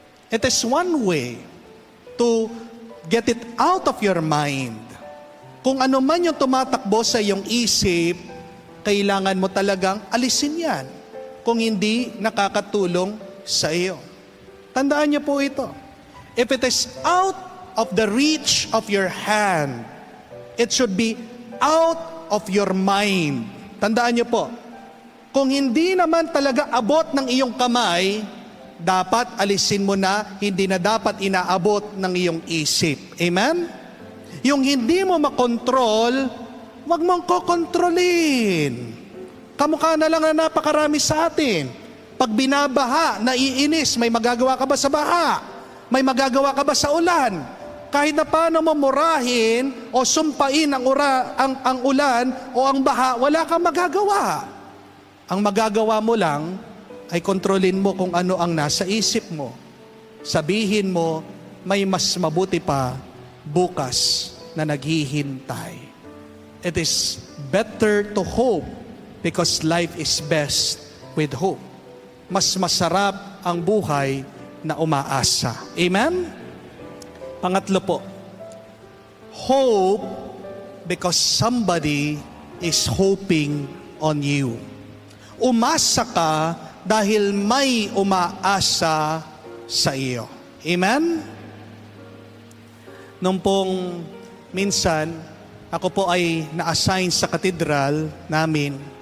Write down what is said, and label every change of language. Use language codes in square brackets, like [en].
[en] It is one way to get it out of your mind. [tl] Kung ano man yung tumatakbo sa iyong isip, kailangan mo talagang alisin yan kung hindi nakakatulong sa iyo. Tandaan niyo po ito. [en] If it is out of the reach of your hand, it should be out of your mind. [tl] Tandaan niyo po, kung hindi naman talaga abot ng iyong kamay, dapat alisin mo na, hindi na dapat inaabot ng iyong isip. Amen? Yung hindi mo makontrol, wag mong kokontrolin. Kamukha na lang na napakarami sa atin. Pag binabaha, naiinis, may magagawa ka ba sa baha? May magagawa ka ba sa ulan? Kahit na paano mo murahin o sumpain ang ulan o ang baha, wala kang magagawa. Ang magagawa mo lang ay kontrolin mo kung ano ang nasa isip mo. Sabihin mo, may mas mabuti pa bukas na naghihintay. [en] It is better to hope because life is best with hope. [tl] Mas masarap ang buhay na umaasa. Amen? Pangatlo po, [en] hope because somebody is hoping on you. [tl] Umasa ka dahil may umaasa sa iyo. Amen? Nung pong minsan, ako po ay na-assign sa katedral namin.